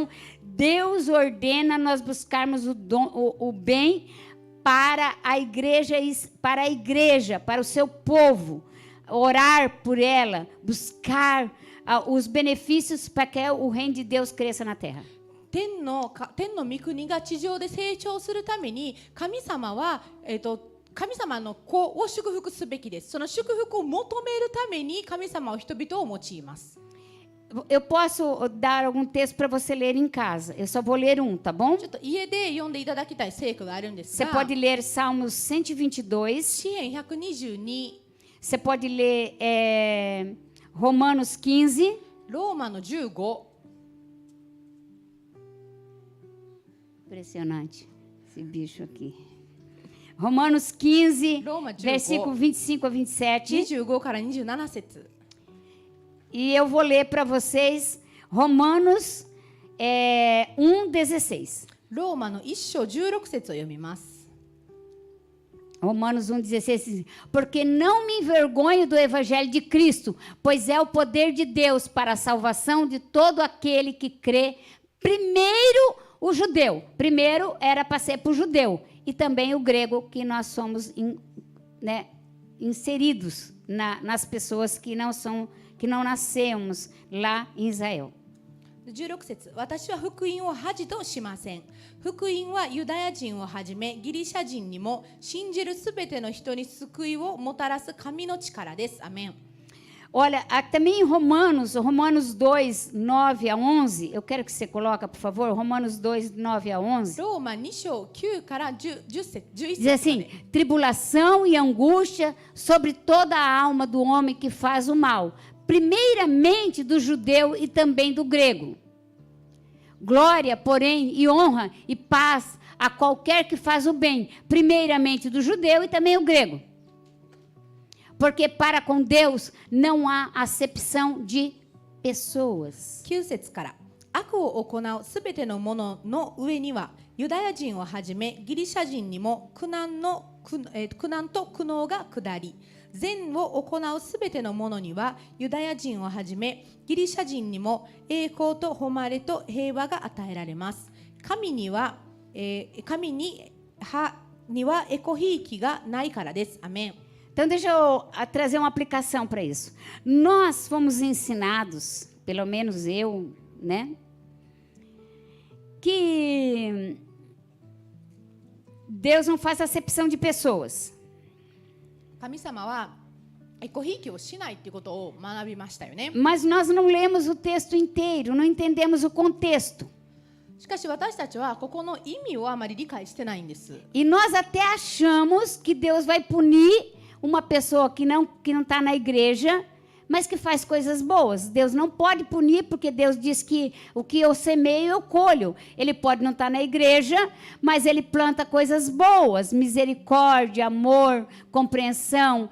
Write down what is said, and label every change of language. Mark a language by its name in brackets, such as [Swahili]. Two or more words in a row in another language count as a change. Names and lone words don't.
[Portuguese] Deus ordena nós buscarmos o bem para a igreja, para o seu povo. Orar por ela, buscar os benefícios para que o reino de Deus cresça na terra. [Japanese] 天の御国が地上で成長するために神様は、神様の子を祝福すべきです。その祝福を求めるために神様は人々を用います。 [Portuguese] Eu posso dar algum texto para você ler em casa. Eu só vou ler um, tá bom? [Japanese] ちょっと家で読んでいただきたい聖句があるんです [Portuguese] Você [Japanese] が、 [Portuguese] pode ler Salmos 122. [Japanese] 詩編122、 [Portuguese] Você pode ler Romanos 15. [Japanese] ローマの15、 [Portuguese] Impressionante esse bicho aqui. Romanos 15, Roma 15. versículo 25 a 27. [Japanese] 25 から27節。 [Portuguese] E eu vou ler para vocês Romanos 1:16. [Japanese] ローマの1章16節を読みます。 [Portuguese] Romanos 1:16. Porque não me envergonho do evangelho de Cristo, pois é o poder de Deus para a salvação de todo aquele que crê. Primeiro o judeu. Primeiro era para ser para o judeu. E também o grego, que nós somos inseridos nas pessoas que não nascemos lá em Israel. [Japanese] 16 節、私は福音を恥としません。福音はユダヤ人をはじめギリシャ人にも信じるすべての人に救いをもたらす神の力です。アメン。 [Portuguese] Olha, também em Romanos 2, 9 a 11, eu quero que você coloque, por favor, Romanos 2, 9 a 11. [Japanese] ローマ2章9から10節、11 [Portuguese] Diz [Japanese] 節 [Portuguese] assim, [Japanese] まで。 [Portuguese] tribulação e angústia sobre toda a alma do homem que faz o mal, primeiramente do judeu e também do grego. Glória, porém, e honra e paz a qualquer que faz o bem, primeiramente do judeu e também o grego. Porque para com Deus não há acepção de pessoas. [Japanese] 9 節から、悪を行うすべてのものの上にはユダヤ人をはじめギリシャ人にも苦難と苦悩が下り、善を行うすべてのものにはユダヤ人をはじめギリシャ人にも栄光と誉れと平和が与えられます。神にはエコひいきがないからです。アメン。 [Portuguese] Então, deixa eu trazer uma aplicação para isso. Nós fomos ensinados, pelo menos eu, né? Que Deus não faz acepção de pessoas. [Japanese] 神様はエコひいきをしないということを学びましたよね。 [Portuguese] Mas nós não lemos o texto inteiro, não entendemos o contexto. [Japanese] しかし私たちはここの意味をあまり理解してないんです。 [Portuguese] E nós até achamos que Deus vai punir uma pessoa que não está na igreja, mas que faz coisas boas. Deus não pode punir, porque Deus diz que o que eu semeio, eu colho. Ele pode não estar na igreja, mas ele planta coisas boas, misericórdia, amor, compreensão.